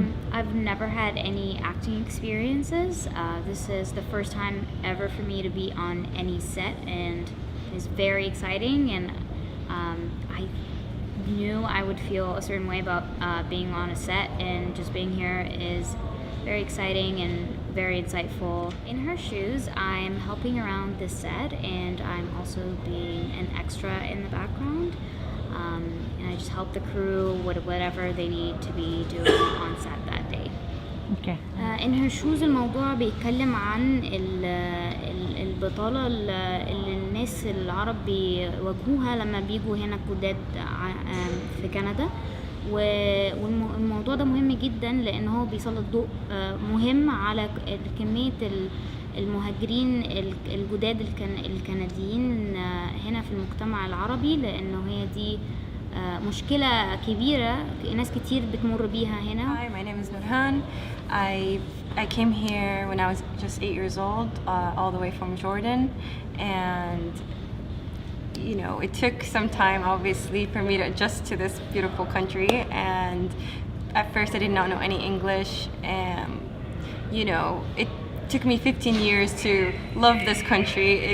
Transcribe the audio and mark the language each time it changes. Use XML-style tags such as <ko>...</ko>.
<en>I've never had any acting experiences. This is the first time ever for me to be on any set, and it's very exciting, and I knew I would feel a certain way about being on a set, and just being here is very exciting and very insightful. In Her Shoes, I'm helping around the set, and I'm also being an extra in the background. And I just help the crew with whatever they need to be doing on set that day. Okay.</en> <ar>In Her Shoes الموضوع بيتكلم عن البطالة اللي الناس العرب بيواجهوها لما بيجوا هنا جداد في كندا، والموضوع ده مهم جدا لأن هو بيسلط ضوء مهم على كمية المهاجرين الجداد الكنديين هنا في المجتمع العربي، لأنه هي دي مشكلة كبيرة ناس كتير بتمر بيها هنا.</ar> <en>Hi, my name is Nurhan. I came here when I was just 8 years old, all the way from Jordan, and you know, it took some time obviously for me to adjust to this beautiful country, and at first I did not know any English, and you know, it took me 15 years to love this country.</en>